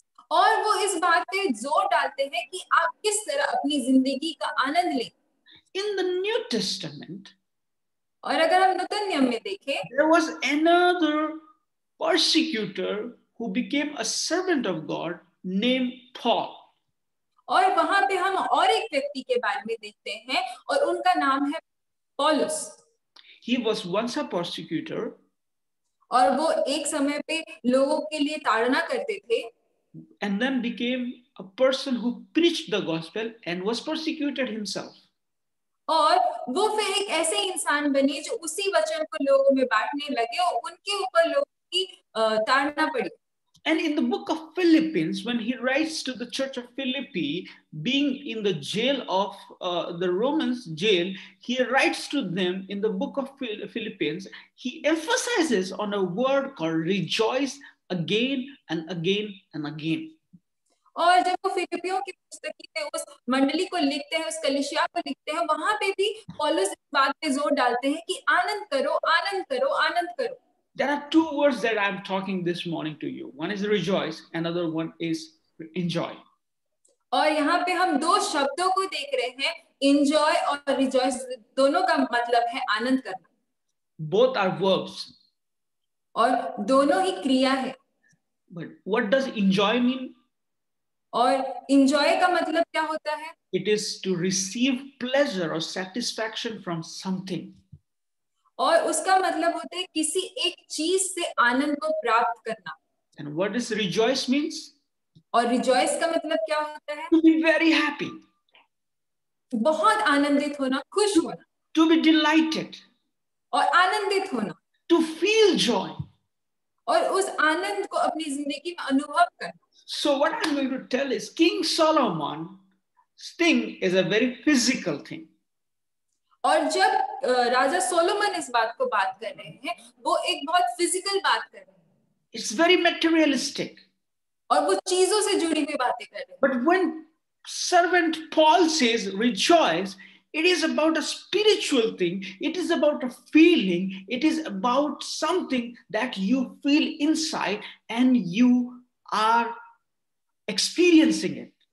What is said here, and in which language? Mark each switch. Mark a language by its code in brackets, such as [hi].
[hi] और वो इस बात पे जोर डालते हैं कि आप किस तरह अपनी जिंदगी का आनंद लें। [en] In the New Testament, [hi] और अगर हम नूतन नियम में देखें, [en] there was another persecutor who became a servant of God named Paul. [hi] और वहां पे हम और एक व्यक्ति के बारे में देखते हैं और उनका नाम है पौलुस। [en] He was once a persecutor, [hi] और वो एक समय पे लोगों के लिए ताड़ना करते थे, [en] and then became a person who preached the gospel and was persecuted himself. [hi] और वो फिर एक ऐसे इंसान बने जो उसी वचन को लोगों में बांटने लगे और उनके ऊपर लोगों की ताड़ना पड़ी। [en] And in the book of Philippians, when he writes to the church of Philippi, being in the jail of the Romans jail, he writes to them in the book of Philippians, he emphasizes on a word called rejoice again and again and again. [hi] और जब वो फिलिपियों की पुस्तक में उस मंडली को लिखते हैं, उस कलीसिया को लिखते हैं, वहां पे भी पौलुस इस बात पे जोर डालते हैं कि आनंद करो, आनंद करो, आनंद करो। [en] There are two words that I'm talking this morning to you. One is rejoice, another one is enjoy. [hi] और यहाँ पे हम दो शब्दों को देख रहे हैं, enjoy और rejoice, दोनों का मतलब है आनंद करना। [en] Both are verbs. [hi] और दोनों ही क्रिया है। [en] But what does enjoy mean? [hi] और enjoy का मतलब क्या होता है? [en] It is to receive pleasure or satisfaction from something. [hi] और उसका मतलब होता है किसी एक चीज से आनंद को प्राप्त करना। [en] And what does rejoice means? [hi] और rejoice का मतलब क्या होता है? [en] To be very happy. [hi] बहुत आनंदित होना, खुश होना। [en] To be delighted. [hi] और आनंदित होना। [en] To feel joy. [hi] और उस आनंद को अपनी जिंदगी में अनुभव करना। [en] So what I'm going to tell is King Solomon's thing is a very physical thing. [hi] और जब राजा सोलोमन इस बात को बात कर रहे हैं, वो एक बहुत फिजिकल बात कर रहे हैं। [en] It's very materialistic. [hi] और वो चीजों से जुड़ी हुई बातें कर रहे हैं। [en] But when servant Paul says rejoice, it is about a spiritual thing. It is about a feeling. It is about something that you feel inside and you are experiencing it.